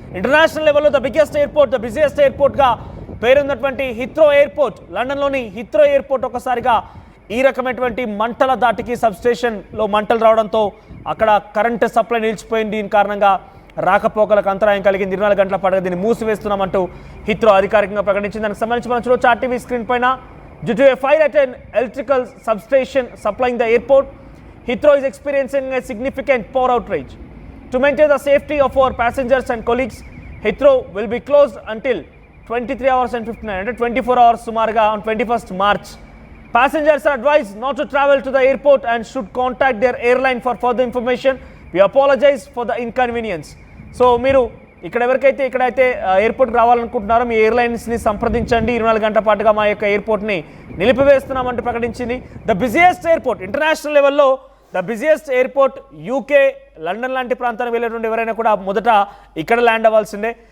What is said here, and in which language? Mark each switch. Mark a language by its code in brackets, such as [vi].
[te] International లెవెల్లో the biggest airport, the busiest ఎయిర్పోర్ట్గా పేరున్నటువంటి హిత్రో airport, లండన్లోని హిత్రో airport ఒక్కసారిగా ఈ రకమైనటువంటి మంటల దాటికి సబ్స్టేషన్లో మంటలు రావడంతో అక్కడ కరెంటు సప్లై నిలిచిపోయింది. దీని కారణంగా రాకపోకలకు అంతరాయం కలిగింది. 24 గంటల పాటుగా దీన్ని మూసివేస్తున్నామంటూ హిత్రో అధికారికంగా ప్రకటించింది. దానికి సంబంధించి మనం చూడొచ్చు ఆర్టీవీ స్క్రీన్ పైన. [en] Due to a fire at an electrical substation supplying the airport, Heathrow is experiencing a significant power outage. To maintain the safety of our passengers and colleagues, Heathrow will be closed until 23 hours and 59 అంటే 24 hours సుమారుగా on 21st March. Passengers are advised not to travel to the airport and should contact their airline for further information. We apologize for the inconvenience. [te] So మీరు ఎవరికైతే ఇక్కడైతే ఎయిర్పోర్ట్కి రావాలనుకుంటున్నారో మీ ఎయిర్లైన్స్ని సంప్రదించండి. 24 గంటల పాటుగా మా యొక్క ఎయిర్పోర్ట్ని నిలిపివేస్తున్నామంటూ ప్రకటించింది. ద బిజియెస్ట్ ఎయిర్పోర్ట్ ఇంటర్నేషనల్ లెవెల్లో the busiest airport UK, London లాంటి ప్రాంతానికి వెళ్ళేటువంటి ఎవరైనా కూడా మొదట ఇక్కడ ల్యాండ్ అవ్వాల్సిందే.